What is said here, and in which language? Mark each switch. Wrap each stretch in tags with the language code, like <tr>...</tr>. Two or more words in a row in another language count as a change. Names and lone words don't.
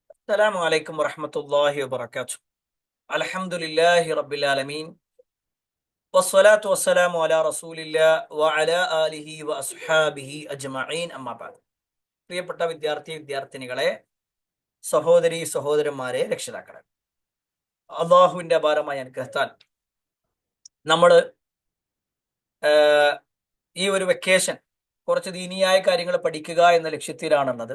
<ar>السلام عليكم ورحمة الله وبركاته. الحمد لله رب العالمين والصلاة والسلام على رسول الله وعلى آله وأصحابه أجمعين أما بعد.</ar> <ml>പ്രിയപ്പെട്ട വിദ്യാർത്ഥിനികളെ, സഹോദരി സഹോദരന്മാരെ, രക്ഷിതാക്കളെ, അള്ളാഹുവിന്റെ അപാരമായ അനുഗ്രഹത്താൽ നമ്മൾ ഈ ഒരു വെക്കേഷൻ കുറച്ച് ദീനിയായ കാര്യങ്ങൾ പഠിക്കുക എന്ന ലക്ഷ്യത്തിലാണുള്ളത്.</ml>